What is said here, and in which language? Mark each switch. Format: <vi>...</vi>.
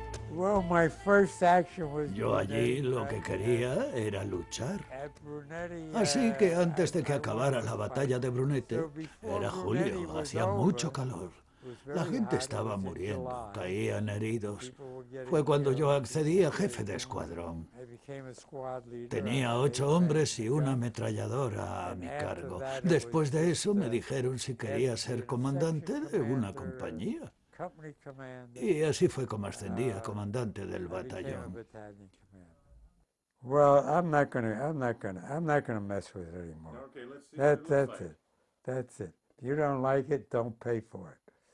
<en>Well, my first action was</en> <es>Yo allí lo que quería era luchar. Así que antes de que acabara la batalla de Brunete, era julio, hacía mucho calor. La gente estaba muriendo, caían heridos. Fue cuando yo accedí a jefe de escuadrón. Tenía 8 hombres y una ametralladora a mi cargo. Después de eso me dijeron si quería ser comandante de una compañía. Y así fue como ascendí a comandante del batallón.</es> <en>Well, I'm not gonna mess with it anymore. Okay, let's see what it looks That's like. it. That's it. If you don't like it, don't pay for it.</en>